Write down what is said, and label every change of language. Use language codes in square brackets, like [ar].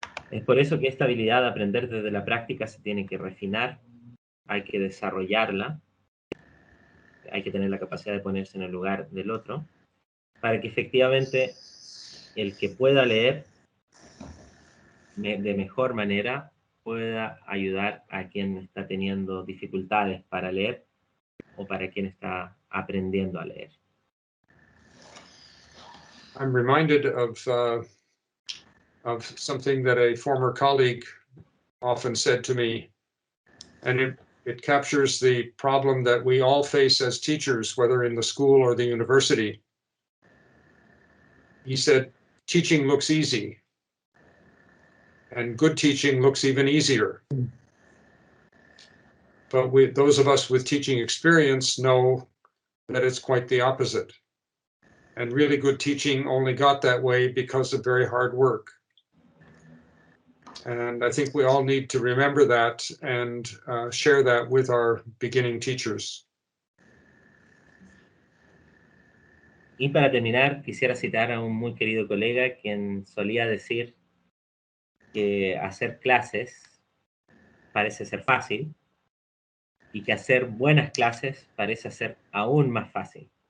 [es] Es por eso que esta habilidad de aprender desde la práctica se tiene que refinar, hay que desarrollarla, hay que tener la capacidad de ponerse en el lugar del otro, para que efectivamente el que pueda leer de mejor manera pueda ayudar a quien está teniendo dificultades para leer o para quien está aprendiendo a leer. [en] I'm reminded of something that a former colleague often said to me, and it captures the problem that we all face as teachers, whether in the school or the university. He said, teaching looks easy, and good teaching looks even easier. But those of us with teaching experience know that it's quite the opposite. And really good teaching only got that way because of very hard work. And I think we all need to remember that and share that with our beginning teachers. [es] Y para terminar, quisiera citar a un muy querido colega quien solía decir que hacer clases parece ser fácil y que hacer buenas clases parece ser aún más fácil.